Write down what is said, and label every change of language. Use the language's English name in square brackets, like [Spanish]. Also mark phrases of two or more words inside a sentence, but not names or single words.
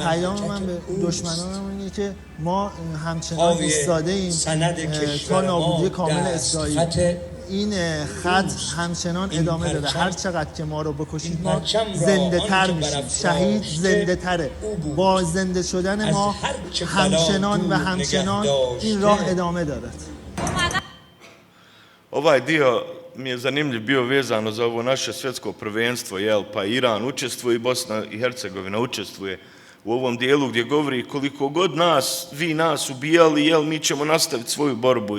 [Persian] پیام من به دشمنانم اینه که ما همچنان ایستاده ایم تا نابودی کامل اسرائیل. این خط همچنان ادامه داره. هر چقدر که ما رو بکشید ما زنده تر میشیم. شهید زنده تره. با زنده شدن ما همچنان و همچنان این راه ادامه داره. [Bosnian] Ovaj dio mi je zanimljiv bio vezano za ovo naše svjetsko prvenstvo, pa Iran učestvuje i Bosna i Hercegovina učestvuje u ovom dijelu gdje govori koliko god vi nas ubijali, mi ćemo nastaviti svoju borbu.